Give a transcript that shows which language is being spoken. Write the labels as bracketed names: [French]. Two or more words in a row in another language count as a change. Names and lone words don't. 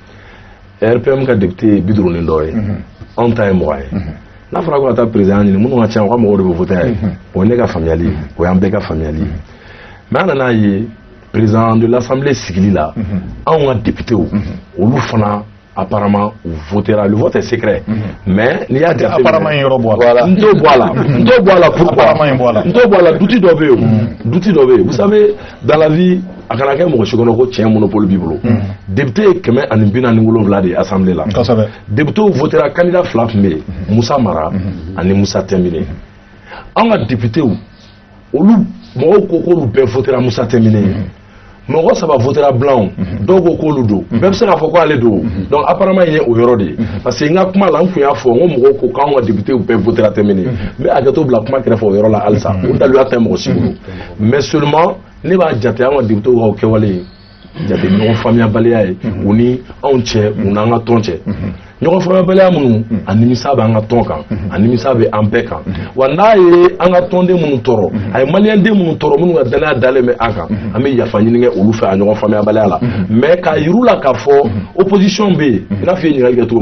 [Bambara] RPM ka député 50 ni dɔ ye anw ta ye 20 ye n'a fɔra ko ka taa président ɲini minnu ka ca u ka mɔgɔw de bɛ voter ye o ye ne ka faamuyali ye o y'an bɛɛ ka faamuyali ye mais an nan'a ye [French] président de l'Assemblée [Bambara] sigili la anw ka député olu fana apparemment votera [French] le vote est secret mais [Bambara] n'i y'a jate apparemment yɔrɔ bɔ voilà n t'o bɔ a la pourquoi n t'o bɔ a la duti dɔ bɛ yen [French] vous savez dans la vie [Bambara] a kana kɛ mɔgɔ si kɔnɔ ko tiɲɛ monopole b'i bolo député ye 147 de ye assemblée la député votera candidat 2 tun bɛ yen Musa Mara ani Musa Tɛnbine an ka député olu mɔgɔw ko k'olu bɛɛ votera Musa Tɛnbine mɔgɔ 3 votera blanc dɔw ko k'olu don bɛɛ bɛ se k'a fɔ ko ale don [French] donc apparemment il y a [Bambara] o yɔrɔ de ye [French] parce que [Bambara] n ka kuma la n kun y'a fɔ n ko mɔgɔw ko k'anw ka député bɛɛ votera Tɛnbine n bɛ hakɛto bila kuma kɛrɛfɛ o yɔrɔ la halisa o daluya tɛ mɔgɔ si bolo [French] mais seulement [Bambara] ne b'a jate an ka député ka o kɛwale ye jate ɲɔgɔn faamuyabaliya ye u ni anw cɛ u n'an ka tɔn cɛ ɲɔgɔn faamuyabaliya minnu a nimisa bɛ an ka tɔn kan a nimisa bɛ an bɛɛ kan wa n'a ye an ka tɔnden minnu tɔɔrɔ a ye maliyɛnden minnu tɔɔrɔ minnu ka danaya dalen bɛ an kan an bɛ yafa ɲini kɛ olu fɛ a ɲɔgɔn faamuyabaliya la mais k'a yir'u la k'a fɔ opposition bɛ yen i n'a fɔ i ye ɲininkali kɛ cogo min